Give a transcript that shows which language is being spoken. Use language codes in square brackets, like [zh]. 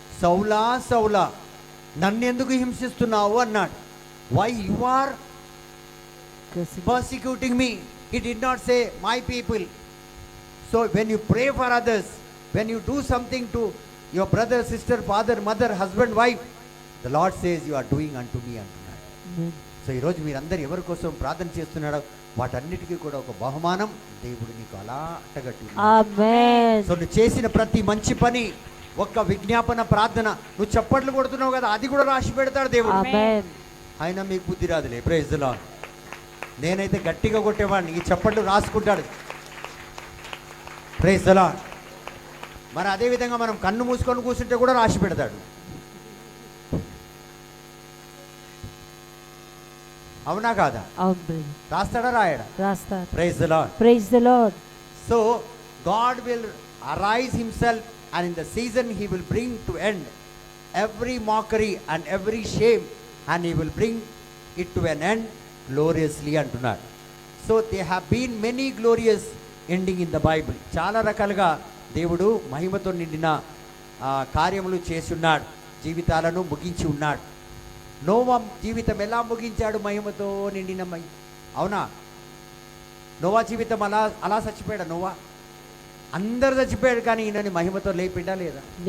[te] సౌలా సౌలా నన్నెందుకు హింసిస్తున్నావు అన్నాడు. [en] Why you are persecuting me? He did not say my people. So when you pray for others, when you do something to your brother, sister, father, mother, husband, wife, the Lord says you are doing unto me [te] అంటున్నాడు. So ఈరోజు మీరందరూ ఎవరి కోసం ప్రార్థన చేస్తున్నాడో వాటన్నిటికీ కూడా ఒక బహుమానం దేవుడు నీకు అలా అట్టగట్టి. ఆమేన్. సో నువ్వు చేసిన ప్రతి మంచి పని, ఒక్క విజ్ఞాపన ప్రార్థన, నువ్వు చప్పట్లు కొడుతున్నావు కదా, అది కూడా రాసి పెడతాడు దేవుడు. ఆమేన్. ఆయన మీకు బుద్ధి రాదులే. [en] Praise the Lord. [te] నేనైతే గట్టిగా కొట్టేవాడిని, ఈ చప్పట్లు రాసుకుంటాడు. [en] Praise the Lord. [te] మరి అదేవిధంగా మనం కన్ను మూసుకొని కూర్చుంటే కూడా రాసి పెడతాడు. అవునా కాదా? అవును. రాస్తాడా రాయడా? రాస్తాడు. [en] Praise the Lord. Praise the Lord. So God will arise himself and in the season he will bring to end every mockery and every shame and he will bring it to an end gloriously [te] అంటున్నాడు. [en] So they have been many glorious ending in the Bible. [te] చాలా రకాలుగా దేవుడు మహిమతో నిండిన కార్యములు చేసి ఉన్నాడు, జీవితాలను ముగించి ఉన్నాడు. నోవా జీవితం ఎలా ముగించాడు? మహిమతో నిండిన అవునా? నోవా జీవితం అలా చచ్చిపోయాడు. నోవా అందరు చచ్చిపోయాడు, కానీ ఈయనని మహిమతో లేపిండా లేదా?